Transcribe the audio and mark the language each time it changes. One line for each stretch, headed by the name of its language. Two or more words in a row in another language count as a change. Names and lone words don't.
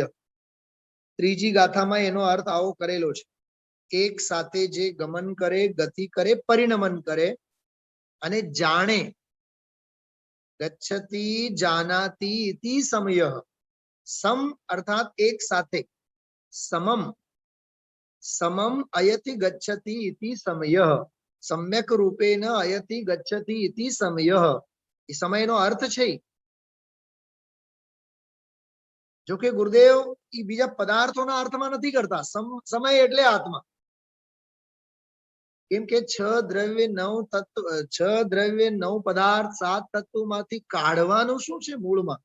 Gujarati: ત્રીજી ગાથામાં એનો અર્થ આવો કરેલો છે. એક સાથે જે ગમન કરે, ગતિ કરે, પરિણમન કરે અને જાણે.
Sanskrit: गच्छति जानाति इति समय.
Gujarati: સમ અર્થાત એક સાથે,
Sanskrit: સમમ समम अयति गच्छति इति समयः, सम्यक रूपेण अयति गच्छति इति समयः,
Gujarati: એ સમયનો અર્થ છે. જો કે ગુરુદેવ એ બીજા પદાર્થોના અર્થમાં નથી કરતા. સમય એટલે આત્મા. કેમ કે 6 દ્રવ્ય 9 તત્વ, 6 દ્રવ્ય 9 પદાર્થ 7 તત્વોમાંથી કાઢવાનું શું છે મૂળમાં?